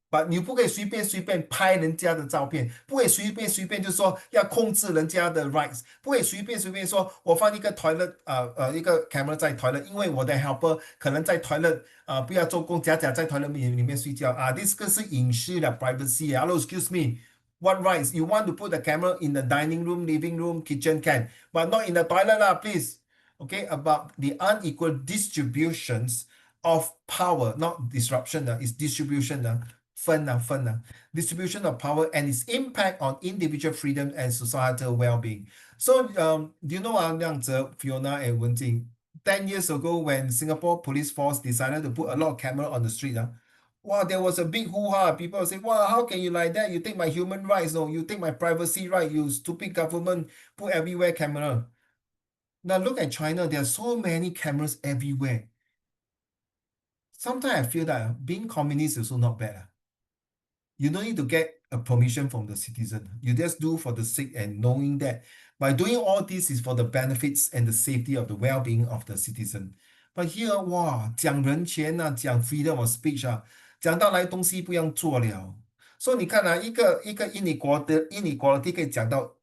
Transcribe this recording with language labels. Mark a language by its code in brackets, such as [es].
[zh] But 你不可以随便随便拍人家的照片，不可以随便随便就说要控制人家的 rights，不可以随便随便说我放一个 toilet 一个 camera 在 toilet，因为我的 helper 可能在 toilet 不要做工，假在 toilet 里面睡觉this 个是隐私的 privacy。 [en] Hello, excuse me. What rights? You want to put the camera in the dining room, living room, kitchen can, but not in the toilet please. Okay, about the unequal distributions of power, not disruption it's distribution 分 distribution of power and its impact on individual freedom and societal well-being. So do you know Liang Fiona and Wenjing, 10 years ago when Singapore police force decided to put a lot of camera on the street wow, there was a big hoo-ha. People say, wow, how can you like that? You take my human rights, no, you take my privacy right, you stupid government, put everywhere camera. Now look at China, there are so many cameras everywhere. Sometimes I feel that being communist is also not bad. You don't need to get a permission from the citizen. You just do for the sake and knowing that by doing all this is for the benefits and the safety of the well-being of the citizen. [zh] But here, 哇，讲人权讲 [en] freedom of speech [zh] 讲到来东西不用做了。所以你看一个inequality 可以讲到